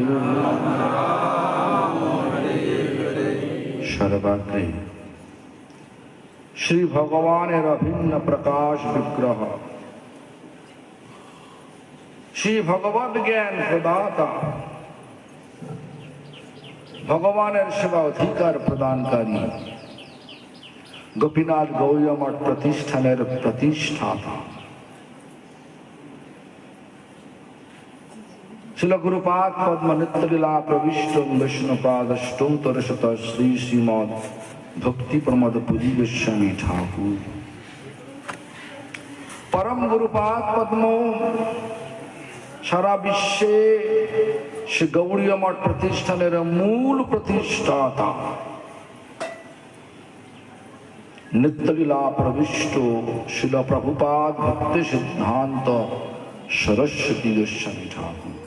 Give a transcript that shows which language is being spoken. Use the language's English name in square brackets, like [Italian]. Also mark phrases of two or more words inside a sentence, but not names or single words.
[Bangla] সর্বাগ্রে শ্রী ভগবানের অভিন্ন প্রকাশ বিগ্রহ শ্রী ভগবদ জ্ঞান প্রদাতা ভগবানের সেবা অধিকার প্রদানকারী গোপীনাথ গৌরমঠ প্রতিষ্ঠানের প্রতিষ্ঠাতা শিল গুরুপাদ পদ্ম নিত্যলীলা প্রবিষ্ট বিষ্ণুপাদ অষ্টোত্তরশত শ্রী শ্রীমদ ভক্তি প্রমোদ পুরী গোস্বামী ঠাকুর পরম গুরুপাদ পদ্ম সারা বিশ্বে শ্রী গৌড়ীয় মঠ প্রতিষ্ঠানের মূল প্রতিষ্ঠাতা নিত্যলীলা প্রবিষ্ট শিল প্রভুপাদ ভক্তি সিদ্ধান্ত সরস্বতী গোস্বামী ঠাকুর